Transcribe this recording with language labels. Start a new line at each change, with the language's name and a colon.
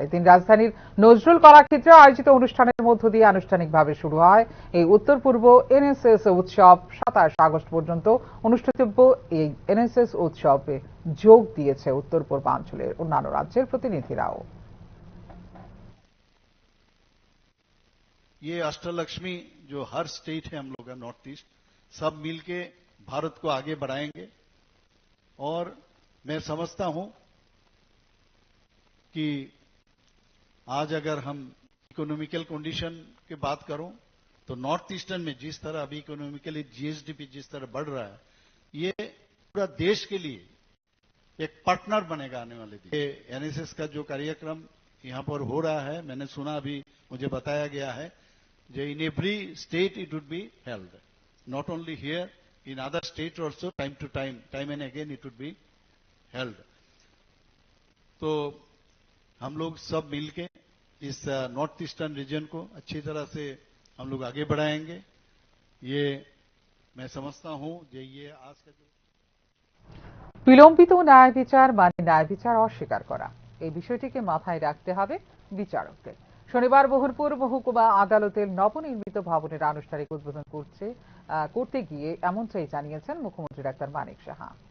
Bangla: এদিন রাজধানীর নজরুল কলাক্ষেত্রে আয়োজিত অনুষ্ঠানের মধ্য দিয়ে আনুষ্ঠানিকভাবে শুরু হয় এই উত্তর পূর্ব এনএসএস উৎসব। 27 আগস্ট পর্যন্ত অনুষ্ঠিতব্য এই এনএসএস উৎসবে যোগ দিয়েছে উত্তর পূর্বাঞ্চলের অন্যান্য রাজ্যের প্রতিনিধিরাও।
Hindi: ये अष्टलक्ष्मी जो हर स्टेट है हम लोग का नॉर्थ ईस्ट, सब मिलके भारत को आगे बढ़ाएंगे। और मैं समझता हूं कि आज अगर हम इकोनॉमिकल कंडीशन की बात करूं तो नॉर्थ ईस्टर्न में जिस तरह अभी इकोनॉमिकली जीएसडीपी जिस तरह बढ़ रहा है, ये पूरा देश के लिए एक पार्टनर बनेगा आने वाले दिन। ये एनएसएस का जो कार्यक्रम यहां पर हो रहा है, मैंने सुना, अभी मुझे बताया गया है, जो
English: in every state it would be held,
Hindi: not only here, in other state also time and again it would be held. तो हम लोग सब मिलके इस नॉर्थ ईस्टर्न रीजन को अच्छी तरह से हम लोग आगे बढ़ाएंगे। ये मैं समझता हूं कि ये आज का जो
Bangla: বিলম্বিত ন্যায় বিচার মানে ন্যায় বিচার অস্বীকার করা, এই বিষয়টিকে মাথায় রাখতে হবে বিচারকদের। শনিবার বহরমপুর মহকুমা আদালতের নবনির্মিত ভবনের আনুষ্ঠানিক উদ্বোধন করতে গিয়ে এমনটাই জানিয়েছেন মুখ্যমন্ত্রী ডাক্তার মানিক সাহা।